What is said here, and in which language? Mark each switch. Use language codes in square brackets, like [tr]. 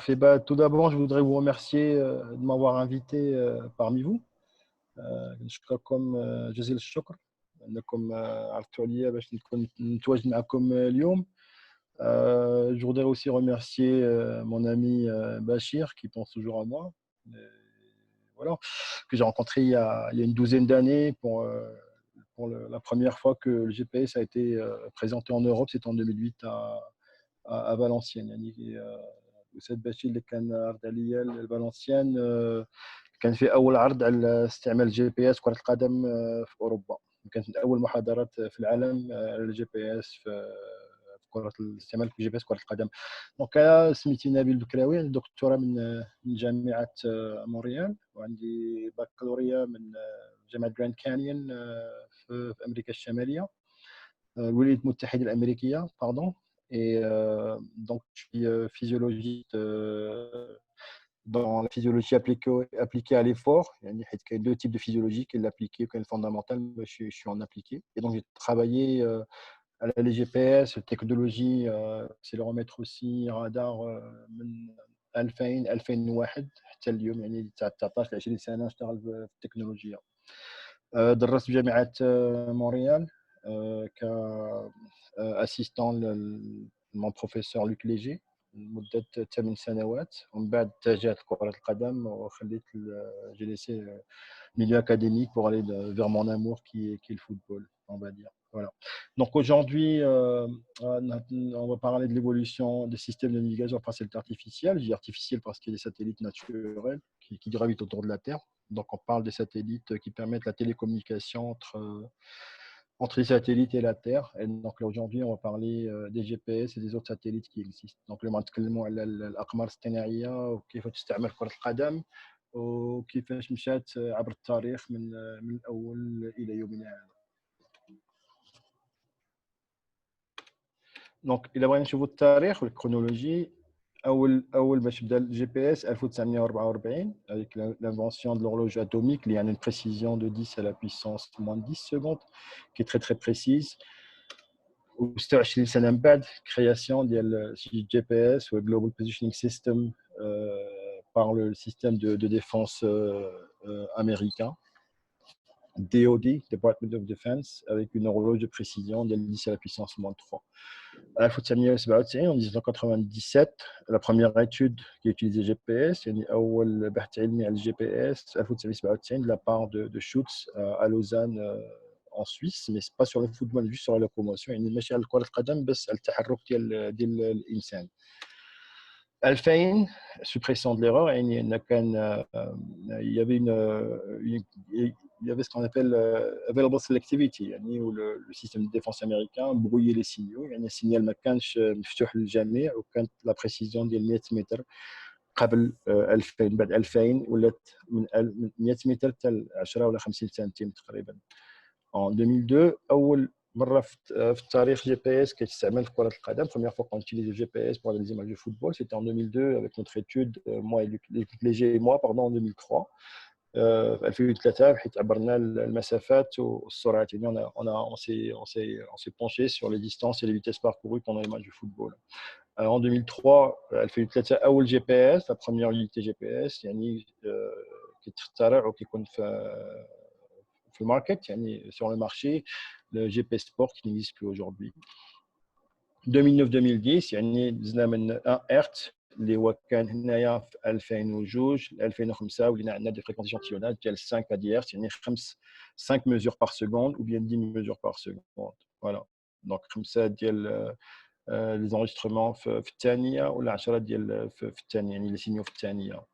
[fr] Bah, tout d'abord, je voudrais vous remercier de m'avoir invité parmi vous. [ar] نشكركم جزيل الشكر انكم عرضتوا عليا باش نتواجد معكم اليوم. [fr] Je voudrais aussi remercier mon ami Bachir qui pense toujours à moi. Voilà, que j'ai rencontré il y a une douzaine d'années pour la première fois que le GPS a été présenté en Europe, c'était en 2008 à Valenciennes. [ar] يعني الأستاذ بشير اللي كان عرض عليا الفالنسيان كان في أول عرض على استعمال الجي بي اس كرة القدم في أوروبا. كانت من أول محاضرات في العالم على الجي بي اس في كرة الاستعمال الجي بي اس كرة القدم. دونك أنا سميتي نبيل بكراوي، عندي دكتوراه من جامعة مونريال، وعندي بكالوريا من جامعة جراند كانيون في أمريكا الشمالية. الولايات المتحدة الأمريكية pardon. [fr] Et donc, je suis physiologiste dans la physiologie appliquée à l'effort. Il y a deux types de physiologie, qui est l'appliquée et le fondamental. Je suis en appliqué. Et donc, j'ai travaillé à la GPS, technologie, accéléromètre aussi, radar [ar] من 2000 2001 حتى اليوم يعني 19 ل 20 سنة نشتغل في التكنولوجيا. درست في جامعة مونريال كأسيستان لمون بروفيسور لوك ليجي لمدة 8 سنوات، ومن بعد اتجهت لكرة القدم وخليت جلسي [fr] milieu académique pour aller vers mon amour qui est le football, on va dire. Voilà. Donc aujourd'hui, on va parler de l'évolution des systèmes de navigation par satellite artificielle. Je dis artificielle parce qu'il y a des satellites naturels qui gravitent autour de la Terre. Donc on parle des satellites qui permettent la télécommunication entre les satellites et la Terre. Et donc là aujourd'hui, on va parler des GPS et des autres satellites qui existent. Donc le [ar] نتكلموا على الأقمار الصناعية وكيف تستعمل كرة القدم وكيفاش مشات عبر التاريخ من الأول إلى يومنا هذا. دونك إلا بغينا نشوفوا التاريخ والكرونولوجي، أول باش بدا الجي بي اس [fr] 1944 avec l'invention de l'horloge atomique [ar] اللي يعني [fr] une précision de 10 à la puissance moins 10 secondes qui est très très précise. [ar] و 26 سنة من بعد [fr] création [ar] ديال الجي بي اس و [en] Global Positioning System [fr] par le système de défense américain, DoD, [en] Department of Defense, [fr] avec une horloge de précision de 10 à la puissance moins 3. En 1997, la première étude qui utilisait GPS, [ar] يعني أول بحث علمي على الجي بي اس 1997 [fr] de la part de Schutz à Lausanne en Suisse, mais c'est pas sur le football, juste sur la locomotion. [ar] يعني ماشي على كرة القدم بس على التحرك ديال الإنسان. [fr] 2000, suppression de l'erreur, il y avait ce qu'on appelle available selectivity, où le système de défense américain brouillait les signaux. Il y a un signal [ar] ما كانش مفتوح للجميع وكانت [fr] la précision [ar] ديال 100 متر قبل 2000 بعد 2000 ولات من 100 متر حتى 10 ولا 50 سنتيم تقريبا. En 2002 أول مرة في التاريخ جي بي اس كيتستعمل في كرة القدم. [fr] Première fois qu'on utilise le GPS pour analyser les matchs de football, c'était en 2002 avec notre étude, moi et Luc Léger et moi, pardon, en 2003. [ar] 2003 حيت عبرنا المسافات والسرعات. [fr] يعني on s'est penché sur les distances et les vitesses parcourues pendant les matchs de football. En 2003 [ar] 2003 أول جي بي اس, [fr] la première unité GPS [ar] يعني كيتخترع وكيكون في الماركت يعني [fr] sur le marché, le GPS Sport qui n'existe plus aujourd'hui. [ar] 2009-2010 يعني دزنا من 1 هرتز اللي هو كان هنايا في 2002 2005 ولينا عندنا دي فريكونس échantillonnage ديال 5 à 10 هرتز يعني [fr] 5 mesures par seconde [ar] ou bien 10 mesures par seconde. [fr] Voilà. [ar] Donc 5 ديال [fr] les enregistrements [ar] في الثانيه ولا 10 ديال في الثانيه يعني [fr] les signaux [ar] في الثانيه.